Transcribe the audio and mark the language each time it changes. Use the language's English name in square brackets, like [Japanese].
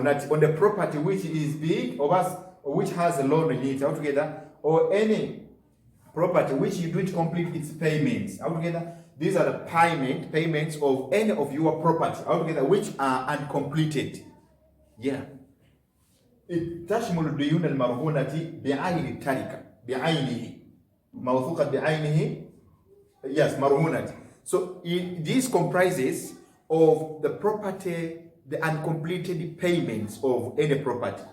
[English] on the property which is big or which has a loan in it altogether, or any property which you don't complete its payments altogether. These are the payments of any of your property altogether which are uncompleted. Yeah. [Arabic] تشمل الديون المرهونة بعين التركة, بعينه موثوقة بعينه. [English] Yes, مرهونة. So this comprises of the property, the uncompleted payments of any property.